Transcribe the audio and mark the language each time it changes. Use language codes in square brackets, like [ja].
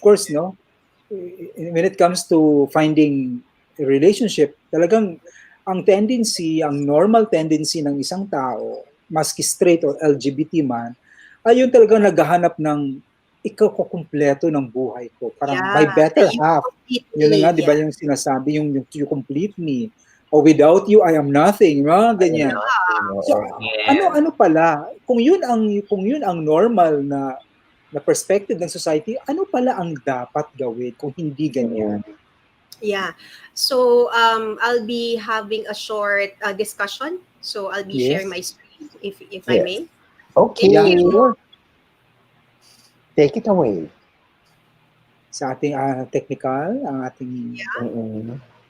[tl] of course, no, when it comes to finding a relationship, talagang ang normal tendency ng isang tao, maski straight or LGBT man, ay yun talagang naghahanap ng ikaw ko kumpleto ng buhay ko. Parang my better half. Yun na nga, di ba yung sinasabi, yung [en] you complete me. Or without you, I am nothing. [tl] Mga ganyan. So, ano pala, kung yun ang normal na perspective ng society, ano pala ang dapat gawin kung hindi ganyan? [en] Yeah. So I'll be having a short discussion. So I'll be sharing my screen if I may. Okay. Thank you. Take it away. [tl] Sa ating technical, ang ating [en] All right.